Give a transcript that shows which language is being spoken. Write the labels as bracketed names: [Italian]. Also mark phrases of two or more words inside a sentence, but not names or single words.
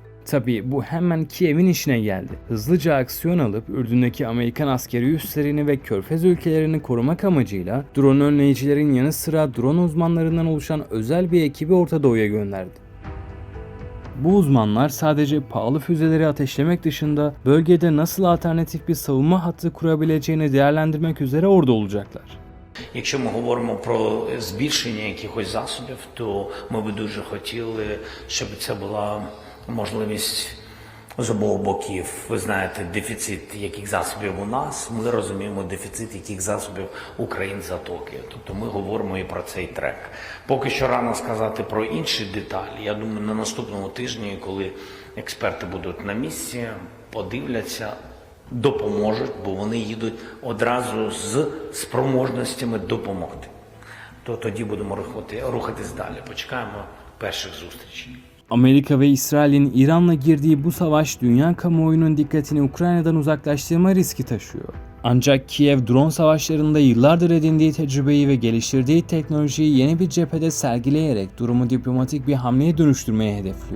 [Turkish] Tabii bu hemen Kiev'in işine geldi. Hızlıca aksiyon alıp Ürdün'deki Amerikan askeri üslerini ve Körfez ülkelerini korumak amacıyla drone önleyicilerin yanı sıra drone uzmanlarından oluşan özel bir ekibi Orta Doğu'ya gönderdi. Bu uzmanlar sadece pahalı füzeleri ateşlemek dışında bölgede nasıl alternatif bir savunma hattı kurabileceğini değerlendirmek üzere orada olacaklar. [Ukrainian] Якщо ми говоримо про збільшення якихось засобів, то ми би дуже хотіли, щоб це була можливість з обох боків. Ви знаєте, дефіцит яких засобів у нас, ми розуміємо дефіцит яких засобів у країн Затоки. Тобто ми говоримо і про цей трек. Поки що рано сказати про інші деталі. Я думаю, на наступному тижні, коли експерти будуть на місці, подивляться, допоможуть, бо вони їдуть одразу з спроможностями допомогти. То тоді будемо рухатись далі. Почекаємо перших зустрічей. [Turkish] Amerika ve İsrail'in İran'la girdiği bu savaş dünya kamuoyunun dikkatini Ukrayna'dan uzaklaştırma riski taşıyor. Ancak Kiev drone savaşlarında yıllardır edindiği tecrübeyi ve geliştirdiği teknolojiyi yeni bir cephede sergileyerek durumu diplomatik bir hamleye dönüştürmeye hedefliyor.